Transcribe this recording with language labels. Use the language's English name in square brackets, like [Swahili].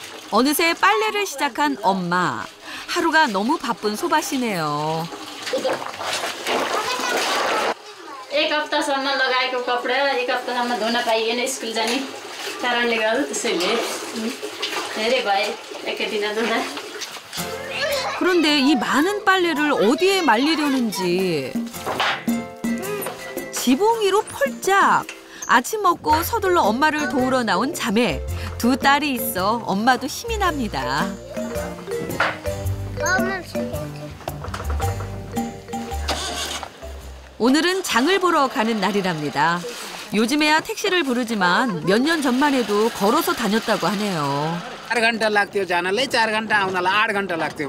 [Korean] 어느새 빨래를 시작한 엄마. 하루가 너무 바쁜 소바 씨네요. [Nepali] एक हप्तासम्म लगाएको कपडा एक हप्तासम्म धुन पाइएन स्कुल जाने कारणले गर्दा त्यसैले धेरै भए एकै दिन धुँदा. [Korean] 그런데 이 많은 빨래를 어디에 말리려는지. 지붕 위로 폴짝. 아침 먹고 서둘러 엄마를 도우러 나온 자매. 두 딸이 있어 엄마도 힘이 납니다. 오늘은 장을 보러 가는 날이랍니다. 요즘에야 택시를 부르지만 몇 년 전만 해도 걸어서 다녔다고 하네요. [Nepali] 4 घन्टा लाग्थ्यो जानलाई 4 घन्टा आउनलाई 8 घन्टा लाग्थ्यो.